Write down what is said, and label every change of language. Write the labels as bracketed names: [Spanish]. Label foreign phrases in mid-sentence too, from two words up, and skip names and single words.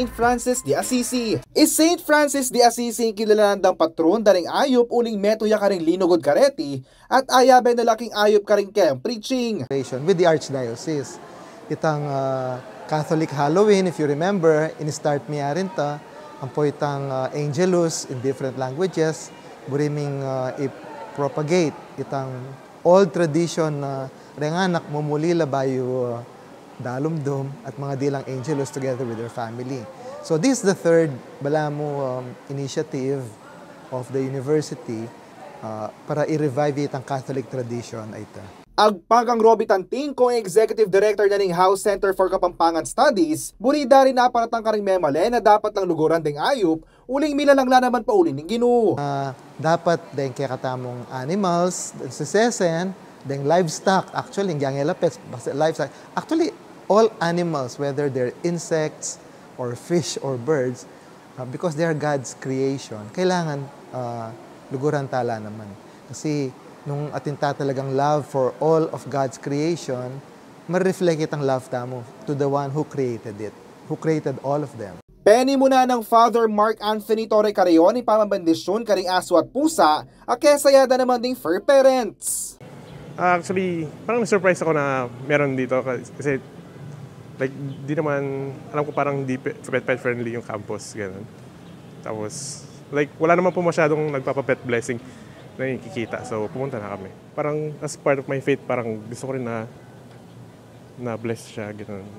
[Pampanga] Francis de Assisi. St. Francis de Assisi kilalanan dang patron daring ayop uling metuya karing linugod kareti, at ayabe na laking ayop karing kem preaching. [English] With the Archdiocese, [Pampanga] itang [English] Catholic Halloween, [Pampanga] if you remember, in-start miya rin ta, ang po itang Angelus [English] in different languages, [Pampanga] buriming i-propagate itang [English] old tradition [Pampanga] na renganak mumulila bayo dalumdum at mga dilang Angelus [English] together with their family. So this is the third balamo initiative of the university [Pampanga] para i-revive itang [English] Catholic tradition ita. [Pampanga] Agpagang Roby Tanting, kung executive director na ng House Center for Kapampangan Studies, burida rin naparatang karing memale na dapat lang luguran ding ayop, uling milalang naman pa uli ng Ginoo. Dapat dahil kaya katamong animals, [English] sesesen, dahil livestock, actually, yung pets, livestock, actually, all animals, whether they're insects or fish or birds, because they are God's creation, [Pampanga] kailangan luguran tala naman. Kasi nung atinta talagang [English] love for all of God's creation, [Pampanga] ma-reflect itang [English] love tamo to the one who created it, who created all of them. [Pampanga] Penny muna ng Father Mark Anthony Torre Carrion ipamabandisyon karing aso at pusa, akesayada naman ding [English] fur parents. [Filipino] Actually, parang na-surprise ako na meron dito kasi like di naman, alam ko parang di pet friendly yung campus, ganun. Tapos like wala naman po masyadong nagpapa-pet blessing na nakikita. So, pumunta na kami. Parang, [English] as part of my faith, [Filipino] parang gusto ko rin na bless siya, gano'n.